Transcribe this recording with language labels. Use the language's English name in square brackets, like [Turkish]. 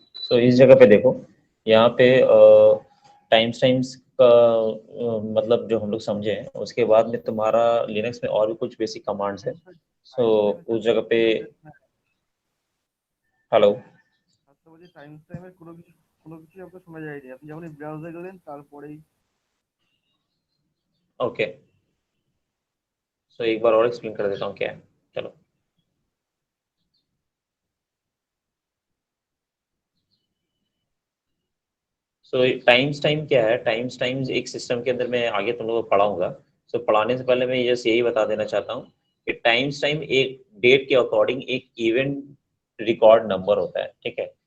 [Hindi] तो इस जगह पे देखो, यहाँ पे टाइम्स का मतलब जो हम लोग समझे हैं, उसके बाद में तुम्हारा लिनक्स में और भी कुछ बेसिक कमांड्स है। सो उस जगह पे हेलो [Bangla] টাইমস টাইমের কোনো কিছু আপনার শোনা যায়নি, আপনি যখনই ব্রাউজার গেলেন তারপরেই। [Hindi] ओके, सो एक बार और एक्सप्लेन कर देता हूँ क्या है। चलो, सो टाइम क्या है? टाइम एक सिस्टम के अंदर मैं आगे तुम लोगों को पढ़ाऊंगा। सो पढ़ाने से पहले मैं जस्ट यही बता देना चाहता हूँ कि टाइम एक डेट के अकॉर्डिंग एक इवेंट रिकॉर्ड नंबर होता है, ठीक है।